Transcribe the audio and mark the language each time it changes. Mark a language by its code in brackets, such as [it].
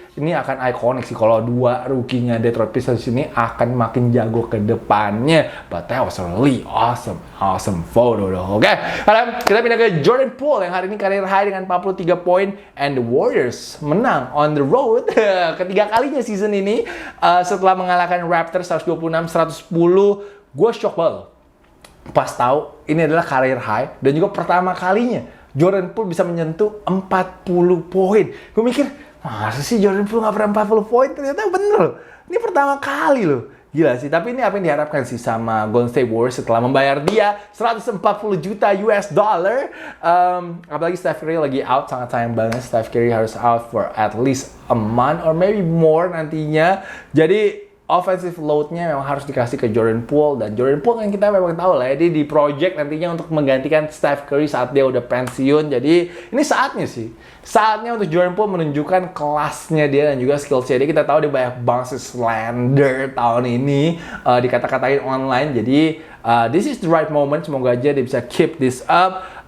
[id] Ini akan ikonik sih kalau dua rookie-nya Detroit Pistons ini akan makin jago ke depannya. [en] But that was a really awesome photo though. [id] Oke, sekarang kita pindah ke Jordan Poole yang hari ini karir high dengan 43 poin, [en] and the Warriors [id] menang [en] on the road [id] ketiga kalinya season ini setelah mengalahkan Raptors 126-110. Gue shock banget pas tahu ini adalah career high dan juga pertama kalinya Jordan Poole bisa menyentuh 40 poin. Gue mikir, masa sih Jordan Poole nggak pernah 40 poin? Ternyata bener. Ini pertama kali loh. Gila sih, tapi ini apa yang diharapkan sih sama Golden State Warriors setelah membayar dia 140 juta US dollar. Apalagi Steph Curry lagi out, sangat sayang banget. Steph Curry harus [en] out for at least a month or maybe more [id] nantinya. Jadi offensive load-nya memang harus dikasih ke Jordan Poole, dan Jordan Poole kan kita memang tahu lah ya, dia di project nantinya untuk menggantikan Steph Curry saat dia udah pensiun. Jadi ini saatnya sih, saatnya untuk Jordan Poole menunjukkan kelasnya dia dan juga skills-nya dia. Kita tahu dia banyak banget slander tahun ini, dikata-katain online. Jadi [en] this is the right moment, [id] semoga aja dia bisa [en] keep this up.